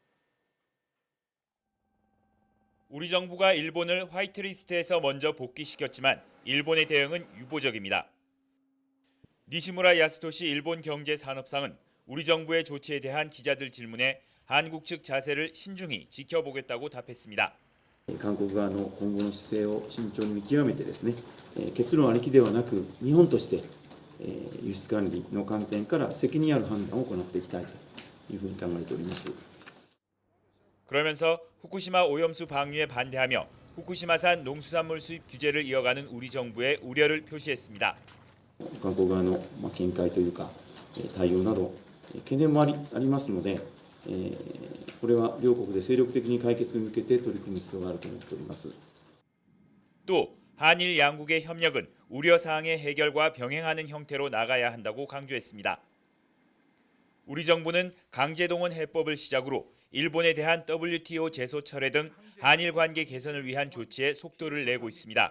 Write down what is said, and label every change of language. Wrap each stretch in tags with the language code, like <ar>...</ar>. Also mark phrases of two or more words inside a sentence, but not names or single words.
<ko>우리 정부가 일본을 화이트리스트에서 먼저 복귀시켰지만 일본의 대응은 유보적입니다. 니시무라 야스토시 일본 경제산업상은 우리 정부의 조치에 대한 기자들 질문에 한국 측 자세를 신중히 지켜보겠다고 답했습니다.</ko> <ja>韓国側の今後の姿勢を慎重に見極めてですね、結論ありきではなく日本として輸出管理の観点から責任ある判断を行っていきたいというふうに考えております。</ja> <ko>그러면서 후쿠시마 오염수 방류에 반대하며 후쿠시마산 농수산물 수입 규제를 이어가는 우리 정부의 우려를 표시했습니다.</ko> <ja>韓国側の見解というか対応など懸念もありますので、これは両国で精力的に解決に向けて取り組む必要があると思っております。</ja> <ko>또 한일 양국의 협력은 우려사항의 해결과 병행하는 형태로 나가야 한다고 강조했습니다. 우리 정부는 강제동원 해법을 시작으로 일본에 대한 WTO 제소 철회 등 한일 관계 개선을 위한 조치에 속도를 내고 있습니다.</ko>